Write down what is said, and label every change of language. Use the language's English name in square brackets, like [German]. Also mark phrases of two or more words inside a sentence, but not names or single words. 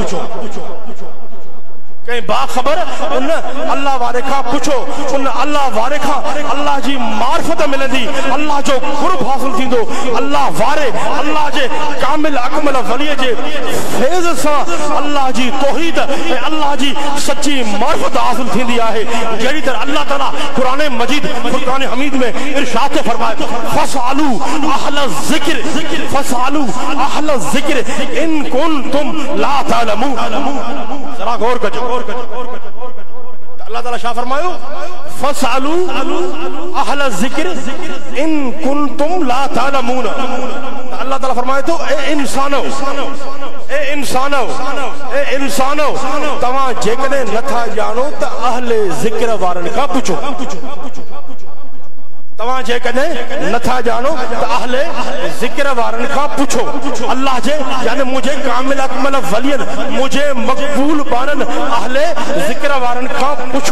[Sindhi] कहीं बाखबर उन अल्लाह वारे खां पुछो, उन अल्लाह वारे खां अल्लाह जी मारिफत मिलंदी, अल्लाह जो कुर्ब हासिल थींदो, अल्लाह वारे अल्लाह जे कामिल अकमल वलीअ जे फैज़ सां अल्लाह जी तौहीद ऐं अल्लाह जी सच्ची मारिफत हासिल थींदी आहे। जहिड़ी तरह अल्लाह ताला कुरान मजीद फुरकान हमीद में इरशाद फरमाए [Arabic] فاسألوا أهل الذكر فاسألوا أهل الذكر إن كنتم لا تعلمون. [Sindhi] जरा गौर कजो। अल्लाह ताला शाह फरमायो [Arabic] فاسألوا أهل الذكر إن كنتم لا تعلمون. [Sindhi] अल्लाह ताला फरमाए तो ए इंसानो, ए इंसानो, ए इंसानो तव्हां जेकॾहिं नथा ॼाणो त अहले ज़िक्र वारनि खां पुछो। तव्हां जेकॾहिं नथा ॼाणो त अहले ज़िक्र वारनि खां पुछो। अल्लाह जे यानी मुंहिंजे कामिल अकमल वलियन, मुंहिंजे मक़बूल बारनि अहले ज़िक्र वारनि खां पुछो।